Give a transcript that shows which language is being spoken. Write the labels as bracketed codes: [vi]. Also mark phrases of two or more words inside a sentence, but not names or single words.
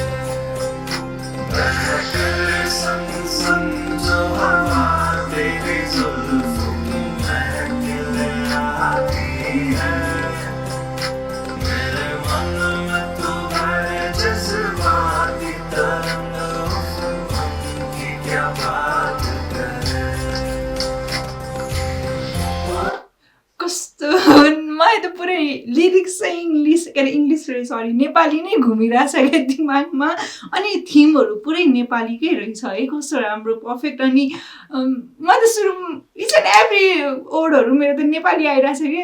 [hi] बहके संग संग जो हवा तेरी जुल्फों की महक ले आती है, मेरे मन में तुम्हारे जज्बाती तरंग, उफ उनकी क्या बात करें। [ne] कस्तो मलाई त पुरै लिरिक्स चाहिँ इङ्ग्लिस के अरे इङ्ग्लिस रे सरी नेपाली नै घुमिरहेछ क्या दिमागमा। अनि थिमहरू पुरै नेपालीकै रहेछ है, कस्तो राम्रो पर्फेक्ट। अनि म त सुरु [en] each and every wordहरू [ne] मेरो त नेपाली आइरहेछ कि।